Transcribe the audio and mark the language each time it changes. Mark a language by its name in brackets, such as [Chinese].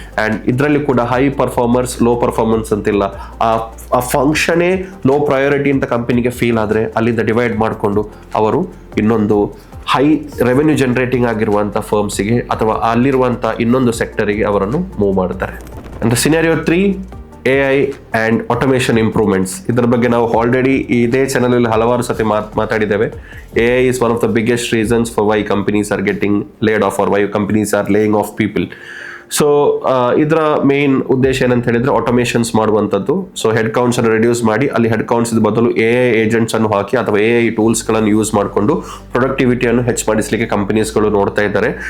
[Kannada] And ಇದರಲ್ಲಿ ಕೂಡ high performers, low performance ಅಂತಿಲ್ಲ. ಆ ಫಂಕ್ಷನೇ ಲೋ ಪ್ರಯಾರಿಟಿ ಅಂತ ಕಂಪನಿಗೆ ಫೀಲ್ ಆದರೆ ಅಲ್ಲಿಂದ ಡಿವೈಡ್ ಮಾಡಿಕೊಂಡು ಅವರು ಇನ್ನೊಂದು ಹೈ ರೆವೆನ್ಯೂ ಜನರೇಟಿಂಗ್ ಆಗಿರುವಂಥ ಫರ್ಮ್ಸಿಗೆ ಅಥವಾ ಅಲ್ಲಿರುವಂಥ ಇನ್ನೊಂದು ಸೆಕ್ಟರಿಗೆ ಅವರನ್ನು ಮೂವ್ ಮಾಡ್ತಾರೆ. [English] And scenario 3, AI and automation improvements. [Kannada] ಇದರ ಬಗ್ಗೆ ನಾವು ಆಲ್ರೆಡಿ ಇದೇ ಚಾನಲಲ್ಲಿ ಹಲವಾರು ಸತಿ ಮಾತಾಡಿದ್ದೇವೆ. [English] AI is one of the biggest reasons for why companies are getting laid off or why companies are laying off people. [Kannada] So ಇದರ ಮೇನ್ ಉದ್ದೇಶ ಏನಂತ ಹೇಳಿದ್ರೆ ಆಟೋಮೇಷನ್ಸ್ ಮಾಡುವಂಥದ್ದು. ಸೊ ಹೆಡ್ ಕೌಂಟ್ಸ್ ಅನ್ನು ರಿಡ್ಯೂಸ್ ಮಾಡಿ ಅಲ್ಲಿ ಹೆಡ್ ಕೌಂಟ್ಸ್ ಬದಲು AI ಏಜೆಂಟ್ಸ್ ಅನ್ನು ಹಾಕಿ ಅಥವಾ AI ಟೂಲ್ಸ್ಗಳನ್ನು ಯೂಸ್ ಮಾಡಿಕೊಂಡು ಪ್ರೊಡಕ್ಟಿವಿಟಿಯನ್ನು ಹೆಚ್ಚಿಸಲಿಕ್ಕೆ ಕಂಪನೀಸ್ಗಳು ನೋಡ್ತಾ ಇದ್ದಾರೆ.